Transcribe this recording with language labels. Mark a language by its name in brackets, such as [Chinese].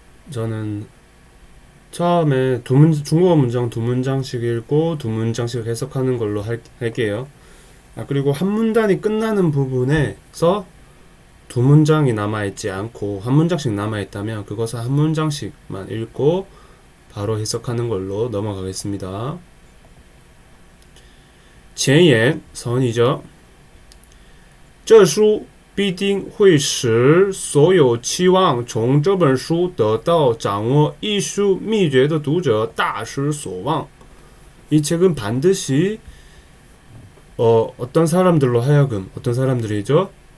[Korean] 저는 처음에 중국어 문장 두 문장씩 읽고 두 문장씩 해석하는 걸로 할게요. 그리고 한 문단이 끝나는 부분에서 두 문장이 남아있지 않고 한 문장씩 남아있다면 그것을 한 문장씩만 읽고 바로 해석하는 걸로 넘어가겠습니다. 前言 선이죠. [Chinese] 这书必定会使所有期望从这本书得到掌握艺术秘诀的读者大失所望. [Korean] 이 책은 반드시 어떤 사람들로 하여금 어떤 사람들이죠?